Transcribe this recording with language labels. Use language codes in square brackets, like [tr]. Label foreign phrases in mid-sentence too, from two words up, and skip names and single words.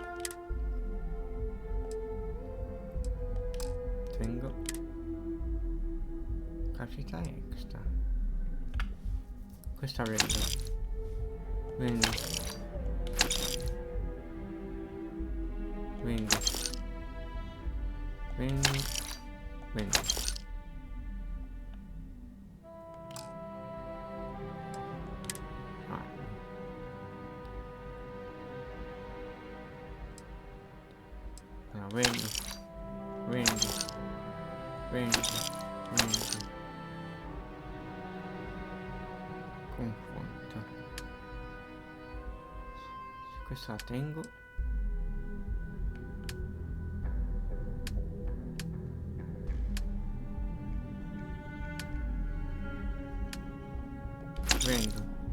[it] Tengo. Capacità extra. Questa vendo. Vendo. Vendo. Vendo. Vendo. Ah. Allora, vendo. Vendo. Vendo. Vendo. Confronto. Questa la tengo. Vendo.